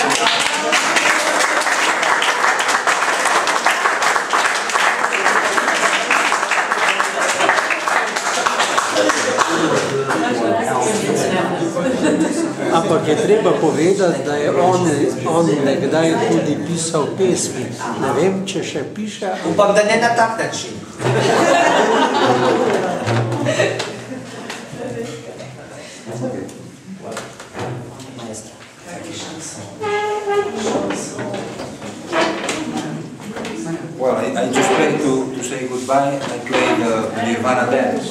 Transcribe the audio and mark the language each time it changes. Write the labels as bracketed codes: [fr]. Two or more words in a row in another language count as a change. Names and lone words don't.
[sl] Ampak je treba povedati, da je on nekdaj tudi pisal pesmi. Ne vem, če še piše. Upam, da ne na tak način. [en] Well, I just played to say goodbye. I played Nirvana Dance.